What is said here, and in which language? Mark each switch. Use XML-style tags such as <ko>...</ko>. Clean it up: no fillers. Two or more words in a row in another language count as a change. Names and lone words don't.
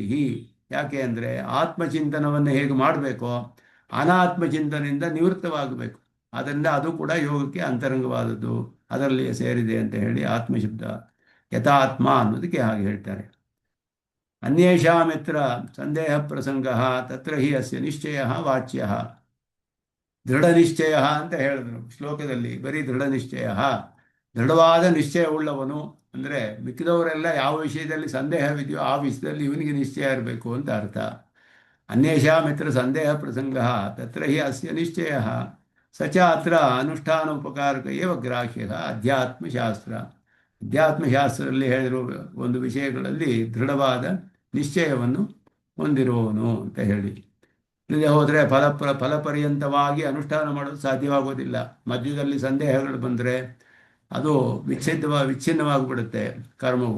<kn>ಯಾಕೆ ಅಂದರೆ ಆತ್ಮಚಿಂತನವನ್ನು ಹೇಗೆ ಮಾಡಬೇಕೋ ಅನಾತ್ಮಚಿಂತನೆಯಿಂದ ನಿವೃತ್ತವಾಗಬೇಕು. ಅದರಿಂದ ಅದು ಕೂಡ ಯೋಗಕ್ಕೆ ಅಂತರಂಗವಾದದ್ದು, ಅದರಲ್ಲಿ ಸೇರಿದೆ ಅಂತ ಹೇಳಿ ಆತ್ಮಶಬ್ದ ಯಥಾತ್ಮ ಅನ್ನೋದಕ್ಕೆ ಹಾಗೆ ಹೇಳ್ತಾರೆ.</kn> <sa>ಅನ್ಯೇಷಾಮಿತ್ರ ಸಂದೇಹ ಪ್ರಸಂಗ ತತ್ರ ಹಿ ಅಸ್ಯ ನಿಶ್ಚಯ ವಾಚ್ಯ.</sa> <kn>ದೃಢ ನಿಶ್ಚಯ ಅಂತ ಹೇಳಿದ್ರು ಶ್ಲೋಕದಲ್ಲಿ, ಬರೀ ದೃಢ ನಿಶ್ಚಯ, ದೃಢವಾದ ನಿಶ್ಚಯವುಳ್ಳವನು ಅಂದರೆ ಮಿಕ್ಕಿದವರೆಲ್ಲ ಯಾವ ವಿಷಯದಲ್ಲಿ ಸಂದೇಹವಿದೆಯೋ ಆ ವಿಷಯದಲ್ಲಿ ಇವನಿಗೆ ನಿಶ್ಚಯ ಇರಬೇಕು ಅಂತ ಅರ್ಥ.</kn> <sa>ಅನ್ಯೇಷಾಮಿತ್ರ ಸಂದೇಹ ಪ್ರಸಂಗ ತತ್ರ ಹಿ ಅಸ್ಯ ನಿಶ್ಚಯ ಸಚ ಅತ್ರ ಅನುಷ್ಠಾನ ಉಪಕಾರಕ ಏವ ಗ್ರಾಹ್ಯ ಅಧ್ಯಾತ್ಮಶಾಸ್ತ್ರ.</sa> <kn>ಅಧ್ಯಾತ್ಮಶಾಸ್ತ್ರದಲ್ಲಿ ಹೇಳಿರುವ ಒಂದು ವಿಷಯಗಳಲ್ಲಿ ದೃಢವಾದ ನಿಶ್ಚಯವನ್ನು ಹೊಂದಿರುವವನು ಅಂತ ಹೇಳಿ. ಇಲ್ಲದೆ ಹೋದರೆ ಫಲಪರ್ಯಂತವಾಗಿ ಅನುಷ್ಠಾನ ಮಾಡೋದು ಸಾಧ್ಯವಾಗೋದಿಲ್ಲ. ಮಧ್ಯದಲ್ಲಿ ಸಂದೇಹಗಳು ಬಂದರೆ ಅದು ವಿಚ್ಛಿನ್ನವಾಗಿಬಿಡುತ್ತೆ ಕರ್ಮವು.</kn>